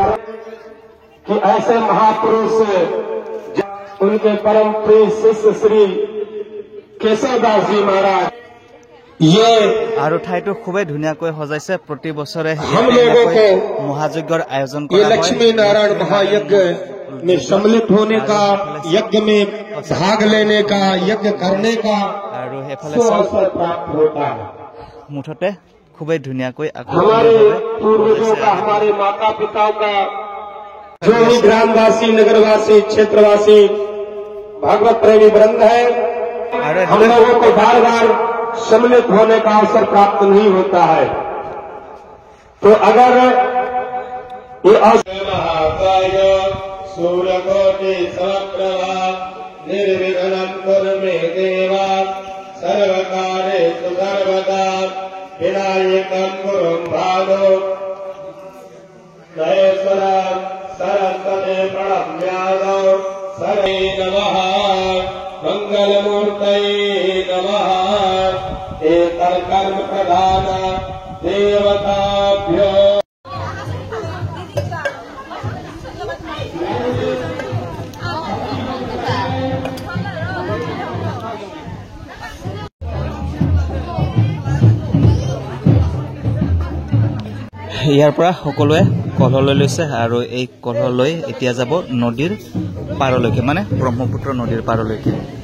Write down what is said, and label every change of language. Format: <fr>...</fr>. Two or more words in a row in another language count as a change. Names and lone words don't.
<as>আৰু ঠাইটো খুবেই ধুনীয়াকৈ সজাইছে। প্ৰতি বছৰে মহাযজ্ঞৰ আয়োজন কৰা হয়।</as> <hi>लक्ष्मी नारायण महायज्ञ में सम्मिलित होने का, यज्ञ में भाग लेने का, यज्ञ करने का</hi> <as>আৰু এফালে</as> <hi>अवसर प्राप्त होता है।</hi> <as>মুঠতে খুবেই ধুনীয়াকৈ</as> <hi>हमारे पूर्वजों का, हमारे माता पिताओं का, जो भी ग्रामवासी, नगरवासी, क्षेत्रवासी भागवत प्रेमी वृंद है, हम लोगों को बार बार सम्मिलित होने का अवसर प्राप्त नहीं होता है। तो अगर ये</hi> <sa>सूर्यकोटि समप्रभा निर्विघ्नं कुरु मे देवा सर्वकार्येषु सर्वदा विनायकं गुरुं भावो महेश्वरं सरस्वती प्रणम्यादौ सर्वे नमः मंगलमूर्तये नमः। कर्म प्रधान देवताभ्यो</sa> <as>ইয়াৰ পৰা সকলোৱে কলহলৈ লৈছে আৰু এই কলহলৈ এতিয়া যাব নদীৰ পাৰলৈকে মানে ব্ৰহ্মপুত্ৰ নদীৰ পাৰলৈকে।</as>